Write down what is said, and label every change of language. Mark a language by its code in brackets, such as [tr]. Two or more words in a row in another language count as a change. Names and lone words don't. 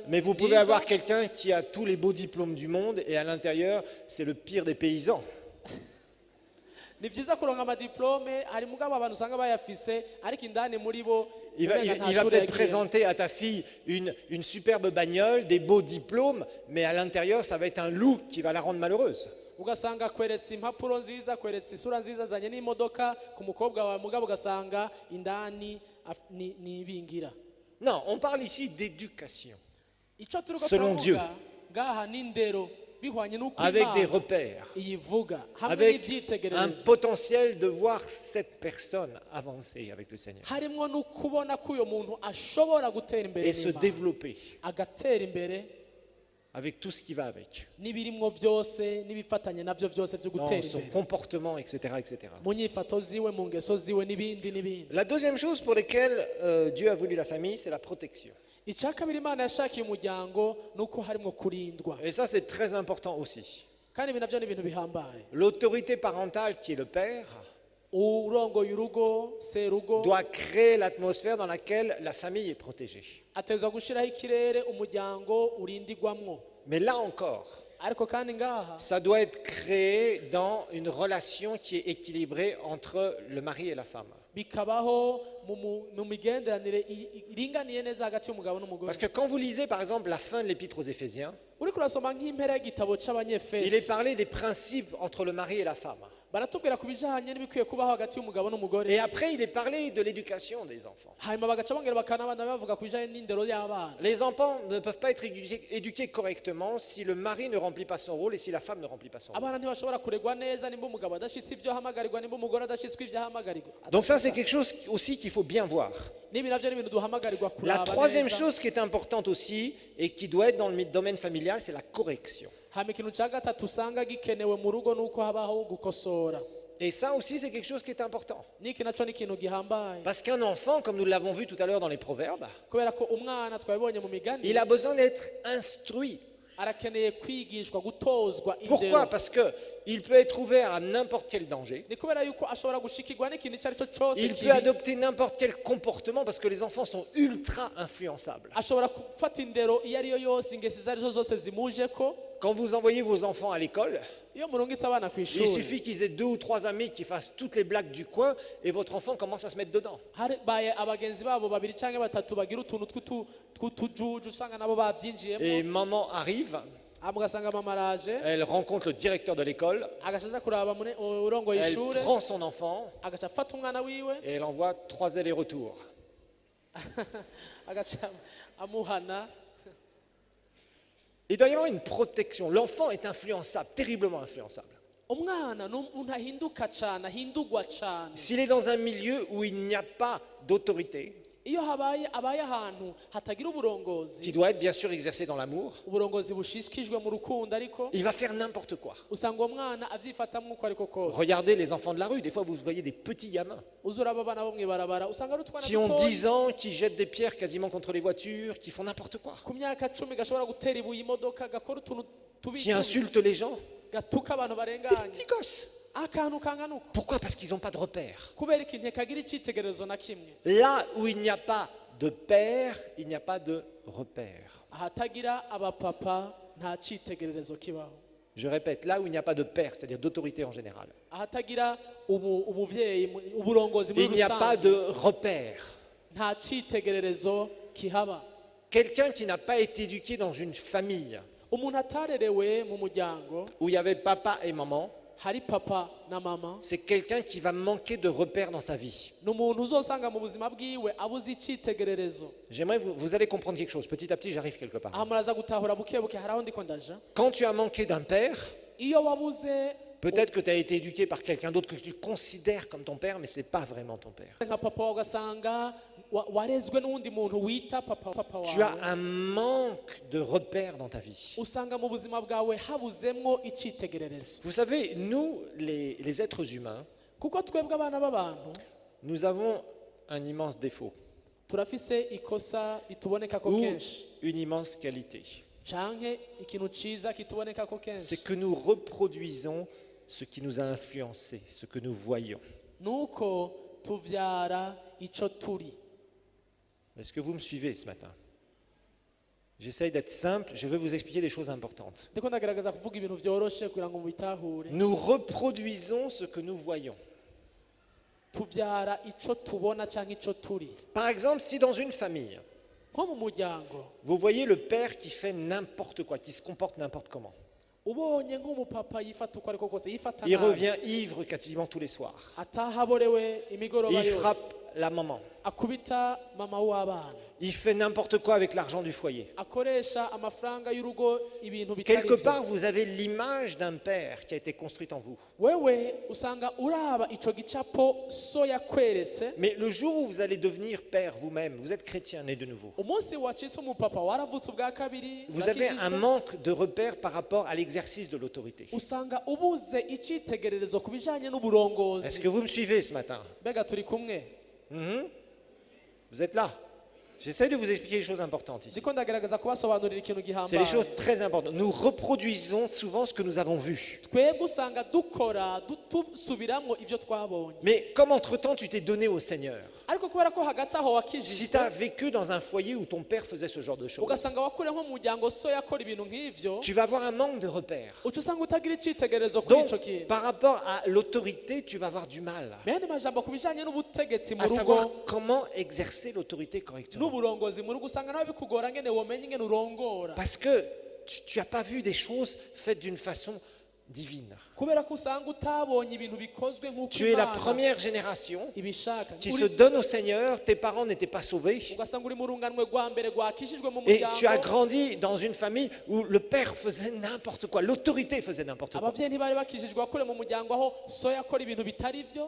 [fr] mais vous pouvez [rn] nziza. [fr] avoir quelqu'un qui a tous les beaux diplômes du monde et à l'intérieur, c'est le pire des paysans. [rn] ni byiza kuronka amadiplome, hari mugabo abantu usanga bayafise ariko indani muri bo [fr] Il va, [rn] umenga [fr] il- [rn] nta [fr] il va [rn] shuri [fr] peut-être [rn] yagiye. [fr] présenter à ta fille une superbe bagnole, des beaux diplômes, mais à l'intérieur, ça va être un loup qui va la rendre malheureuse. [rn] ugasanga akweretse impapuro nziza, akweretse isura nziza azanye n'imodoka ku mukobwa wawe, mugabo ugasanga indani ni ibingira. [fr] Non, on parle ici d'éducation, [rn] Ico turiko [fr] Selon Dieu. [rn] turavuga ngaha ni indero bihwanye n'uko [fr] avec des [rn] Imana [fr] repères, [rn] iyivuga hamwe [fr] avec un [rn] n'ivyitegererezo, [fr] potentiel de voir cette personne avancer avec le Seigneur [rn] harimwo n'ukubona ko uyo muntu ashobora gutera imbere [fr] et se [rn] n'Imana, [fr] développer [rn] agatera imbere [fr] avec tout ce qui va avec, [rn] n'ibirimwo byose n'ibifatanye navyo byose byo [fr] dans [rn] gutera [fr] son [rn] imbere [fr] comportement, etc., etc. [rn] mu nyifato ziwe, mu ngeso ziwe n'ibindi n'ibindi. [fr] La deuxième chose pour laquelle Dieu a voulu la famille, c'est la protection. [rn] icya kabiri Imana yashakiye umuryango ni uko harimwo kurindwa, [fr] Et ça, c'est très important aussi. [rn] kandi ibi navyo ni ibintu bihambaye. [fr] L'autorité parentale, qui est le père, [rn] urongoye urugo, serugo [fr] doit créer l'atmosphère dans laquelle la famille est protégée. [rn] atezwa gushiraho ikirere umuryango urindigwamwo, [fr] Mais là encore, [rn] ariko kandi ngaha [fr] ça doit être créé dans une relation qui est équilibrée entre le mari et la femme. [rn] bikabaho mu migenderanire iringaniye neza hagati y'umugabo n'umugore. [fr] Parce que quand vous lisez par exemple la fin de l'épître aux Éphésiens, [rn] uriko urasoma nk'impera y'igitabo [fr] il est [rn] c'abanyefesi, [fr] parlé des principes entre le mari et la femme. [rn] baratubwira ku bijanye n'ibikwiye kubaho hagati y'umugabo n'umugore, [fr] Et après, il est parlé de l'éducation des enfants. [rn] hanyuma bagaca bongera bakanabana bavuga ku bijanye n'indero y'abana. [fr] Les enfants ne peuvent pas être éduqués correctement si le mari ne remplit pas son rôle et si la femme ne remplit pas son rôle. [rn] abana ntibashobora kuregwa neza nimba umugabo adashitse ibyo ahamagarirwa, nimba umugore adashitswe ibyo ahamagarirwa. [fr] Donc ça, c'est quelque chose aussi qu'il faut bien voir. [rn] n'ibi navyo ni ibintu duhamagarirwa [fr] La [rn] kuraba [fr] troisième [rn] neza. [fr] chose qui est importante aussi et qui doit être dans le domaine familial, c'est la correction. [rn] hama ikintu ca gatatu usanga gikenewe mu rugo nuko habaho gukosora. [fr] Et ça aussi, c'est quelque chose qui est important. [rn] niki naco ni ikintu gihambaye, [fr] Parce qu'un enfant, comme nous l'avons vu tout à l'heure dans les proverbes, [rn] kubera ko umwana twabibonye mu migani [fr] il a besoin d'être instruit. [rn] arakeneye kwigishwa, gutozwa [fr] Pourquoi? [rn] indero. [fr] Parce qu'il peut être ouvert à n'importe quel danger. [rn] ni kubera yuko ashobora gushikirwa n'ikintu icyo ari cyo cyose [fr] Il peut [rn] kibi, [fr] adopter n'importe quel comportement parce que les enfants sont ultra influençables. [rn] ashobora gufata indero iyo ari yo yose, ingesi izo ari zo zose zimuje ko. [fr] Quand vous envoyez vos enfants à l'école, [rn] iyo murungitse abana ku [fr] il [rn] ishuri, [fr] suffit qu'ils aient 2 ou 3 amis qui fassent toutes les blagues du coin et votre enfant commence à se mettre dedans. [rn] baye abagenzi babo babiri cyangwa batatu bagira utuntu tw'utujuju usanga nabo babyinjiyemo, [fr] Et maman arrive, [rn] ugasanga mama araje [fr] elle rencontre le directeur de l'école, [rn] agacaza kuraba urongoye [fr] elle [rn] ishure, [fr] prend son enfant [rn] agaca afata umwana wiwe [fr] et elle envoie 3 allers-retours. [rn] agaca amuhana. [fr] Il doit y avoir une protection. L'enfant est influençable, terriblement influençable. [rn] umwana ni umuntu ahinduka cyane, ahindugwa cyane [fr] S'il est dans un milieu où il n'y a pas d'autorité, [rn] iyo abaye ahantu hatagira uburongozi, [fr] qui doit être bien sûr exercé dans l'amour, [rn] uburongozi bushishikijwe mu rukundo, ariko [fr] il va faire n'importe quoi. [rn] usanga uwo mwana avyifatamwo uko ariko kose. [fr] Regardez les enfants de la rue, des fois vous voyez des petits gamins [rn] uzura aba bana bo mw'ibarabara usanga ari utwana [fr] qui ont [rn] dutoya [fr] 10 ans, qui jettent des pierres quasiment contre les voitures, qui font n'importe quoi, [rn] ku myaka 10 gashobora gutera ibuye imodoka, gakora utuntu tubi [fr] qui insultent les gens. [rn] gatuka abantu [fr] Des [rn] barenganye, [fr] petits gosses. [rn] akantu kangana uko, [fr] Pourquoi? Parce qu'ils n'ont pas de repère. [rn] kubera ikintu ntihagira icyitegererezo na kimwe. [fr] Là où il n'y a pas de père, il n'y a pas de repère. [rn] ahatagira abapapa nta cyitegererezo kibaho, [fr] Je répète, là où il n'y a pas de père, c'est-à-dire d'autorité en général, [rn] ahatagira umuvyeyi, uburongozi muri [fr] il n'y a pas [rn] rusange, [fr] de repère. [rn] nta cyitegererezo kihaba. [fr] Quelqu'un qui n'a pas été éduqué dans une famille [rn] umuntu atarerewe mu muryango [fr] où il y avait papa et maman, [rn] hari papa na mama [fr] c'est quelqu'un qui va manquer de repères dans sa vie. [rn] ni umuntu uzosanga mu buzima bwiwe abuze icyitegererezo. [fr] J'aimerais vous allez comprendre quelque chose. Petit à petit, j'arrive quelque part. [rn] aha muraza gutahura buke buke hari aho ndiko ndaja. [fr] Quand tu as manqué d'un père, [rn] iyo wabuze [fr] peut-être que tu as été éduqué par quelqu'un d'autre que tu considères comme ton père, mais ce n'est pas vraiment ton père. [rn] nka papa wawe ugasanga warezwe n'uwundi muntu wita papa [fr] Tu as [rn] wawe, [fr] un manque de repères dans ta vie. [rn] usanga mu buzima bwawe habuzemwo icyitegererezo. [fr] Vous savez, nous, les êtres humains, [rn] kuko twebwe abana b'abantu [fr] nous avons un immense défaut [rn] turafise ikosa rituboneka ko [fr] ou [rn] kenshi [fr] une immense qualité. [rn] canke ikintu ciza kituboneka ko kenshi, [fr] C'est que nous reproduisons ce qui nous a influencés, ce que nous voyons. [rn] nuko tuvyara ico turi. [fr] Est-ce que vous me suivez ce matin? J'essaye d'être simple, je vais vous expliquer des choses importantes. [rn] ndiko ndagerageza kuvuga ibintu vyoroshe kugira ngo mubitahure. [fr] Nous reproduisons ce que nous voyons. [rn] tuvyara ico tubona canke ico turi. [fr] Par exemple, si dans une famille, [rn] nko mu muryango [fr] vous voyez le père qui fait n'importe quoi, qui se comporte n'importe comment, [rn] ubonye nk'umupapa yifata uko ariko kose yifata [fr] il [rn] nabi, [fr] revient ivre quasiment tous les soirs, [rn] ataha aborewe imigoroba [fr] il frappe [rn] yose, [fr] la maman, [rn] akubita mama w'abana, [fr] il fait n'importe quoi avec l'argent du foyer. [rn] akoresha amafaranga y'urugo ibintu bitari [fr] Quelque [rn] byo. [fr] part, vous avez l'image d'un père qui a été construite en vous. [rn] wewe usanga uraba ico gicapo so yakweretse. [fr] Mais le jour où vous allez devenir père vous-même, vous êtes chrétien né de nouveau, [rn] umunsi wacitse umupapa waravutse ubwa kabiri, [fr] vous avez [rn] urakijijwe, [fr] un manque de repères par rapport à l'exercice de l'autorité. [rn] usanga ubuze icyitegererezo ku bijanye [fr] Est-ce [rn] n'uburongozi. [fr] que vous me suivez ce matin? [rn] mbega turi kumwe? [fr] Vous êtes là? J'essaie de vous expliquer les choses importantes ici. [rn] ndiko ndagerageza kubasobanurira ikintu [fr] C'est des [rn] gihambaye. [fr] choses très importantes. Nous reproduisons souvent ce que nous avons vu. [rn] twebwe usanga dukora dusubiramwo ivyo twabonye, [fr] Mais comme entre-temps tu t'es donné au Seigneur, [rn] ariko kubera ko hagati aho [fr] si [rn] wakijijwe [fr] tu as vécu dans un foyer où ton père faisait ce genre de choses, [rn] ugasanga wakuriye nko mu muryango so yakora ibintu nk'ivyo, [fr] tu vas avoir un manque de repères. [rn] uca usanga utagira icyitegererezo kuri [fr] Donc, [rn] ico kintu. [fr] par rapport à l'autorité, tu vas avoir du mal [rn] mene majambo ku bijanye n'ubutegetsi mu [fr] à savoir [rn] rugo [fr] comment exercer l'autorité correctement. [rn] n'uburongozi mu rugo, usanga nawe bikugora ngene womenya ingene urongora, [fr] Parce que tu n'as pas vu des choses faites d'une façon divine. [rn] kubera ko usanga utabonye ibintu bikozwe nk'uko [fr] Tu es la [rn] Imana [fr] première génération [rn] ibishaka. [fr] qui se donne au Seigneur, tes parents n'étaient pas sauvés, [rn] ugasanga uri mu runganwe rwa mbere rwakishijwe mu [fr] et tu as [rn] muryango, [fr] grandi dans une famille où le père faisait n'importe quoi, l'autorité faisait n'importe quoi. [rn] abavyeyi ntibari bakishijwe wakure mu muryango aho so yakora ibintu bitari vyo,